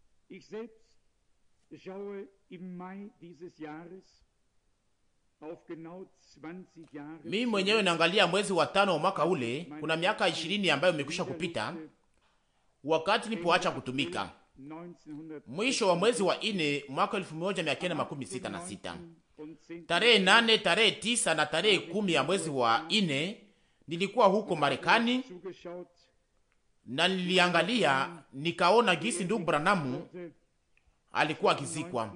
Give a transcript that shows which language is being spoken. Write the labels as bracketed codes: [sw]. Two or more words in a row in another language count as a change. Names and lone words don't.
[de] Ich selbst schaue im Mai dieses Jahres auf genau 20 Jahre. [sw] Mimi mwenyewe naangalia mwezi wa 5 wa mwaka ule, kuna miaka 20 ambayo imekwisha kupita wakati nilipoacha kutumika. Mwisho wa mwezi wa 4 mwaka 1966. Tarehe 8, tarehe 9 na tarehe 10 ya mwezi wa 4 nilikuwa huko Marekani na niliangalia nikaona gisi ndugu Branham alikuwa akizikwa.